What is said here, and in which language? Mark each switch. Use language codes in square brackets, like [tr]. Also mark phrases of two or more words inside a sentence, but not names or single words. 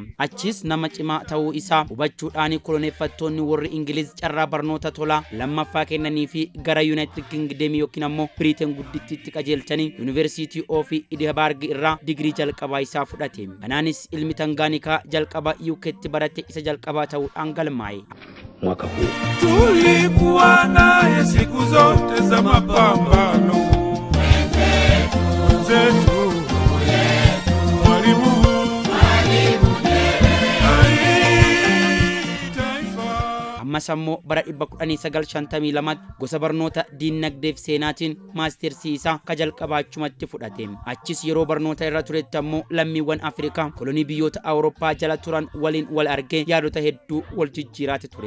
[om] Achis nama cimaa ta'uu isaa hubachuudhaan koloneeffattoonni warri Ingiliz carraa barnoota tolaa lammaffaa kennanii fi gara United Kingdom yookiin ammoo Britain guddittiitti qajeelchanii University of Edinburgh irraa digrii jalqabaa isaa fudhate. Kanaanis ilmi Tanganyika jalqaba ketti barate isa jalqabaa ta'uudhaan galmaa'e. [sw] Mwaka huu tulikuwa naye siku zote za mapambano zetu Mwalimu [om] ammas ammoo bara 1952 gosa barnoota diinagdeef seenaatiin maastersii isaa ka jalqabaachumatti fudhate. Achis yeroo barnoota irra turetti ammoo lammiiwwan Afrikaa kolonii biyyoota Awurooppaa jala turan waliin wal argee yaadota hedduu wal jijjiiraate ture.